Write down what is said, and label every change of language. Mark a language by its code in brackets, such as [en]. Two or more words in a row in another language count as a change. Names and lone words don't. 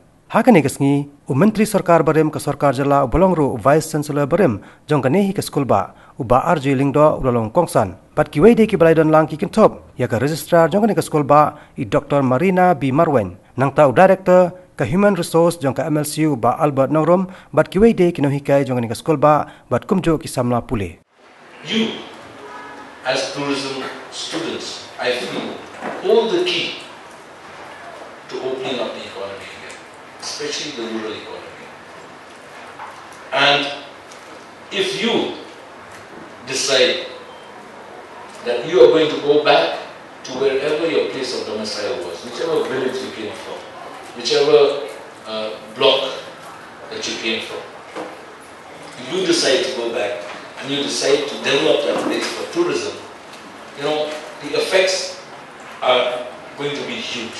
[kha] Hakani kasngi Menteri Sarkar barem ka Sarkar jala bolongru [en] Vice Chancellor [kha] barem jongkani ka skulba uba RJ Lingdo ulong kongsan pat kiwei de ki balai don lang ki kintop ya ka registrar jongkani ka skulba I Dr. Marina B Marwen nang tau director ka [en] Human Resource [kha] jong ka MLCU ba Albert Nongrom bat kiwei de ki nohikai jongkani ka skulba bat kumjo ki samla pule. [en] You as tourism students, I feel, hold the key to opening up the economy again, especially the rural economy. And if you decide that you are going to go back to wherever your place of domicile was, whichever village you came from, whichever block that you came from, if you decide to go back and you decide to develop that place for tourism, you know, the effects are going to be huge.